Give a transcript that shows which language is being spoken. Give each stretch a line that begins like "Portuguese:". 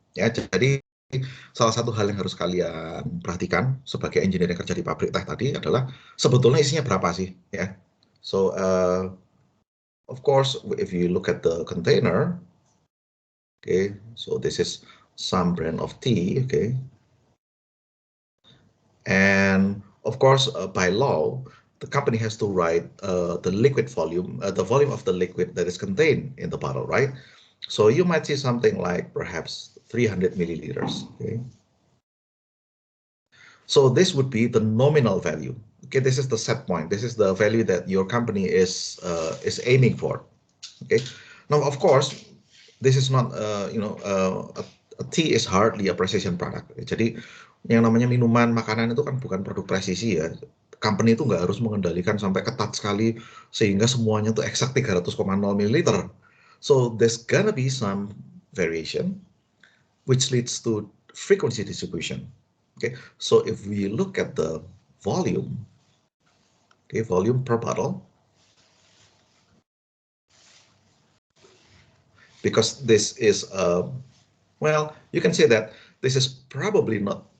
Indonesian: Ya, jadi salah satu hal yang harus kalian perhatikan sebagai engineer yang kerja di pabrik teh tadi adalah sebetulnya isinya berapa sih, ya. So
English: Of course, if you look at the container, okay, so this is some brand of tea, okay, and of course, by law, the company has to write the liquid volume, the volume of the liquid that is contained in the bottle, right? So you might see something like perhaps 300 milliliters, okay? So this would be the nominal value. Okay, this is the set point. This is the value that your company is aiming for. Okay. Now, of course, this is not a tea is hardly a precision product.
Indonesian: Jadi yang namanya minuman makanan itu kan bukan produk presisi ya. Company itu nggak harus mengendalikan sampai ketat sekali sehingga semuanya tuh eksak 300,0 ml.
English: So there's gonna be some variation which leads to frequency distribution. Okay, so if we look at the volume, okay, volume per bottle, because this is well, you can say that this is probably not.